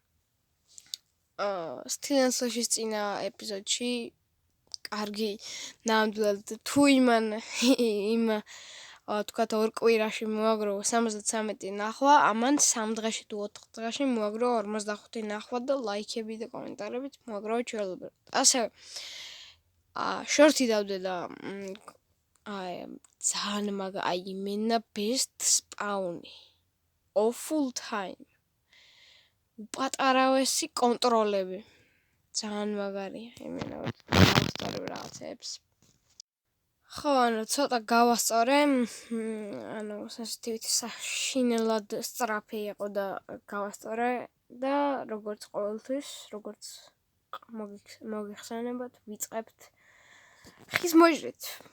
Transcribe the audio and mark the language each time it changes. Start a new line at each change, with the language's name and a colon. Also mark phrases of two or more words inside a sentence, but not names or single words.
Georgian: Silent Slash-ის წინა ეპიზოდში კარგი ნამდვილად თუ იმ თქვათ ორ კვირაში მოაგრო 73 ნახვა, ამან 3 დღეში თუ 4 დღეში მოაგრო 55 ნახვა და ლაიქები და კომენტარებით მოაგრო ჩვეულებრივ. ასევე შორტი დავდე და ძალიან აი მენა
English: best spawn-
Georgian: ი.
English: Awful time.
Georgian: პატარავესი კონტროლები. ძალიან მაგარია, იმენა დავსწორებ რაღაცებს. ხო, ანუ ცოტა გავასწორე, ანუ sensitivity საშინელად სწრაფი იყო და გავასწორე და როგორც ყოველთვის, როგორც მოგიხსენებათ, ვიწყებთ ხის მოჭრით.